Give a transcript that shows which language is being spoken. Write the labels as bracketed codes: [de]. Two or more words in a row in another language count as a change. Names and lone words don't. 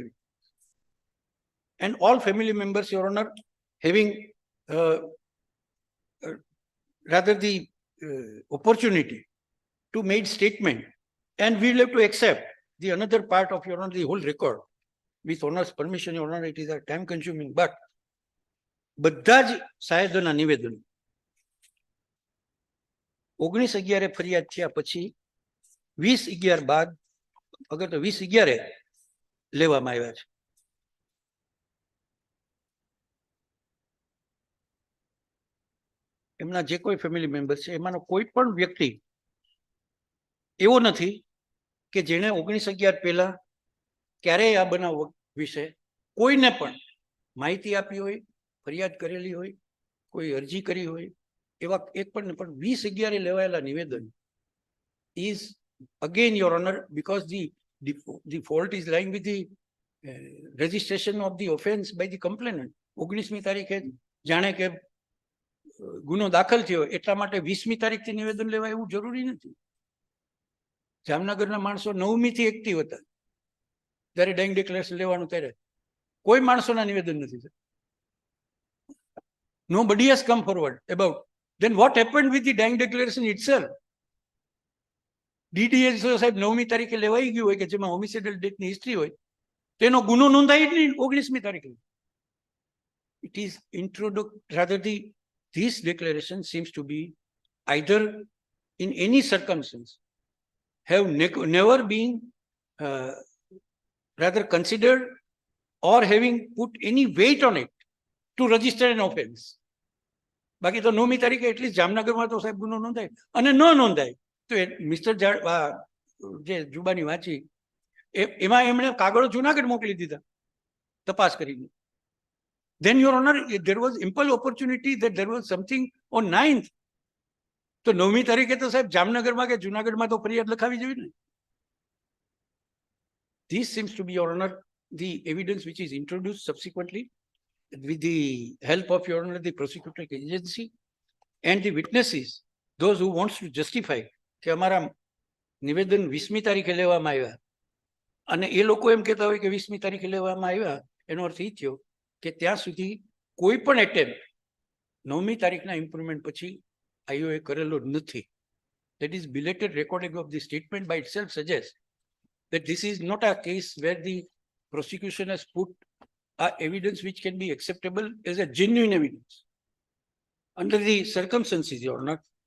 [en] And all family members, Your Honor, having rather the opportunity to make statement, and we'll have to accept the another part of, Your Honor, the whole record. With Honor's permission, Your Honor, it is a time consuming, but [gu] બધા જ સાહેબોના નિવેદન 19/11 ફરિયાદ થયા પછી 20/11 બાદ અગર તો 20/11 લેવામાં આવ્યા છે. એમના જે કોઈ [en] family member [gu] છે એમાંનો કોઈ પણ વ્યક્તિ એવો નથી કે જેણે 19/11 પહેલા ક્યારેય આ બનાવ વિશે કોઈને પણ માહિતી આપી હોય, ફરિયાદ કરેલી હોય, કોઈ અરજી કરી હોય, એવા એક પણ 20/11 લેવાયેલા નિવેદન [en] is again, Your Honor, because the fault is lying with the registration of the offence by the complainant. [gu] 19મી તારીખે જાણે કે ગુનો દાખલ થયો એટલા માટે 20મી તારીખથી નિવેદન લેવા એવું જરૂરી નથી. જામનગરના માણસો 9મી થી એક્ટિવ હતા જ્યારે [en] dying declaration [gu] લેવાનું, ત્યારે કોઈ માણસોના નિવેદન નથી. [en] Nobody has come forward about. Then what happened with the dying declaration itself? [gu] DDA સાહેબ 9મી તારીખે લેવાઈ ગયું હોય કે જેમાં [en] homicidal deathની history [gu] હોય, તેનો ગુનો નોંધાય જ નહીં 19મી તારીખે. [en] It is introduced, rather this declaration seems to be either in any circumstance have never been rather considered or having put any weight on it to register an offence. [gu] બાકી તો 9મી તારીખે એટલીસ્ટ જામનગરમાં તો સાહેબ ગુનો નોંધાય, અને ન નોંધાય તો મિસ્ટર જે જુબાની વાંચી એમાં એમણે કાગળો જુનાગઢ મોકલી દીધા તપાસ કરીને. [en] Then, Your Honor, there was ample opportunity that there was something on 9th. [gu] તો 9મી તારીખે તો સાહેબ જામનગરમાં કે જુનાગઢમાં તો ફરિયાદ લખાવી જોઈએ ને. [en] This seems to be, Your Honor, the evidence which is introduced subsequently with the help of, Your Honor, the prosecuting agency and the witnesses, those who wants to justify [gu] કે અમારા નિવેદન 20મી તારીખે લેવામાં આવ્યા અને એ લોકો એમ કહેતા હોય કે 20મી તારીખે લેવામાં આવ્યા, એનો અર્થ એ થયો કે ત્યાં સુધી કોઈ પણ એટેમ્પ્ટ 9મી તારીખના ઇમ્પ્રુવમેન્ટ પછી આઈઓએ કરેલો નથી. [en] That is belated recording of the statement by itself suggests that this is not a case where the prosecution has put evidence which can be acceptable as a genuine evidence under the circumstances, Your Honor.